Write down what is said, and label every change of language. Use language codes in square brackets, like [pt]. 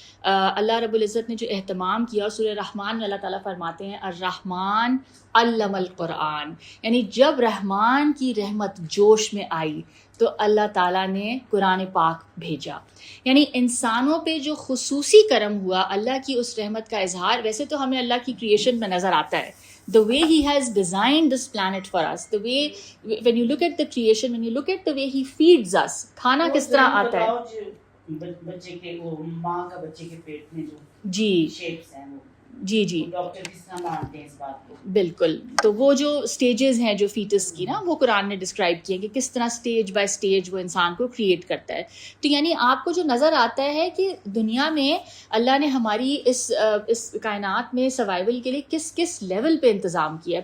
[ur] اللہ رب العزت نے جو اہتمام کیا، اور سورہ رحمان میں اللہ تعالیٰ فرماتے ہیں [ar] الرحمن علم القرآن، [ur] یعنی جب رحمان کی رحمت جوش میں آئی تو اللہ تعالیٰ نے قرآن پاک بھیجا. یعنی انسانوں پہ جو خصوصی کرم ہوا، اللہ کی اس رحمت کا اظہار. ویسے تو ہمیں اللہ کی کریشن میں نظر آتا ہے، [en] the way he has designed this planet for us, the way when you look at the creation, when you look at the way he feeds us, [ur] کھانا کس طرح آتا ہے. بچے کے وہ ماں کا بچے کے پیٹ میں جو جی شیپس ہیں وہ جی ڈاکٹر کس طرح مانتے ہیں اس بات کو. بالکل. تو وہ جو سٹیجز ہیں جو فیٹس کی نا، وہ قرآن نے ڈسکرائب کیا کہ کس طرح سٹیج بائی سٹیج وہ انسان کو کریٹ کرتا ہے. تو یعنی آپ کو جو نظر آتا ہے کہ دنیا میں اللہ نے ہماری اس کائنات میں سروائیول کے لیے کس کس لیول پہ انتظام کیا ہے.